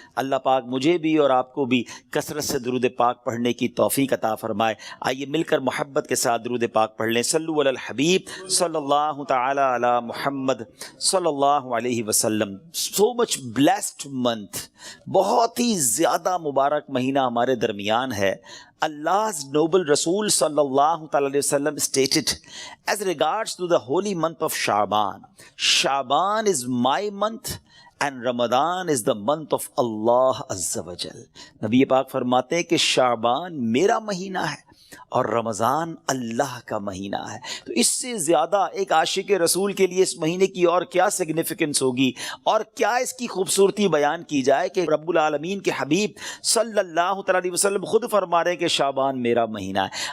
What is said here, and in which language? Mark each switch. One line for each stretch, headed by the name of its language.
Urdu: اللہ پاک مجھے بھی اور آپ کو بھی کثرت سے درود پاک پڑھنے کی توفیق عطا فرمائے. آئیے مل کر محبت کے ساتھ درود پاک پڑھ لیں. صلو علی الحبیب صلی اللہ تعالی علی محمد صلی اللہ علیہ وسلم.
English: so much blessed month,
Urdu: بہت ہی زیادہ مبارک مہینہ ہمارے درمیان ہے.
English: Allah's noble Rasul sallallahu alayhi wasallam stated as regards to the holy month of Sha'ban, Sha'ban is my month and Ramadan is the month of Allah Azza wa Jal.
Urdu: نبی پاک فرماتے ہیں کہ شعبان میرا مہینہ ہے اور رمضان اللہ کا مہینہ ہے. تو اس سے زیادہ ایک عاشق رسول کے لیے اس مہینے کی اور کیا سگنیفیکنس ہوگی اور کیا اس کی خوبصورتی بیان کی جائے کہ رب العالمین کے حبیب صلی اللہ تعالی علیہ وسلم خود فرما رہے ہیں کہ شعبان میرا مہینہ ہے.